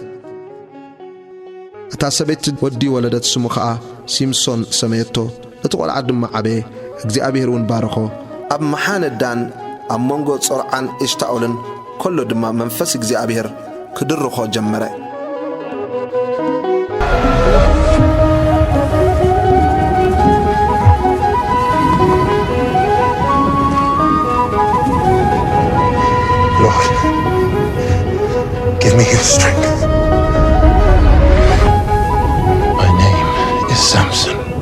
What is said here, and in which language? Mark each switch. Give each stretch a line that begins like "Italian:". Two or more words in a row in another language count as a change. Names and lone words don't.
Tigrinya: እታ ሰበይቲ ወዲ ወለደት ስሙ ኸዓ ሲምሶን ሰመየቶ እቲ ቆልዓ ድማ ዓበየ እግዚአብሔር እውን ባረኾ ኣብ መሓነዳን ኣብ መንጎ ጾርዓን እሽታኦልን ከሎ ድማ መንፈስ እግዚአብሔር ክድርኾ ጀመረ
English: Lord, give me your strength. My name is Samson.